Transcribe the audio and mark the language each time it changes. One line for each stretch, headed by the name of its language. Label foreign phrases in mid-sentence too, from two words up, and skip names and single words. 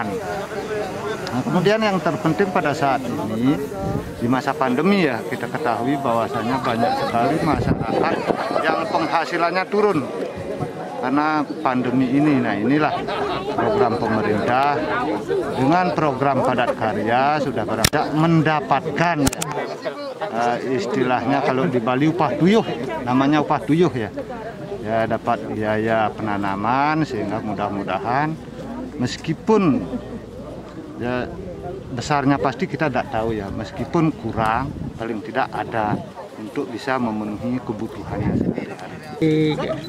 Indonesian: Nah, kemudian yang terpenting pada saat ini di masa pandemi ya, kita ketahui bahwasanya banyak sekali masyarakat yang penghasilannya turun karena pandemi ini. Nah, inilah program pemerintah dengan program padat karya sudah berada mendapatkan istilahnya kalau di Bali upah tuyuh, namanya upah tuyuh ya. Ya, dapat biaya penanaman, sehingga mudah-mudahan meskipun ya besarnya pasti kita tidak tahu ya, meskipun kurang paling tidak ada untuk bisa memenuhi kebutuhannya sehari-hari.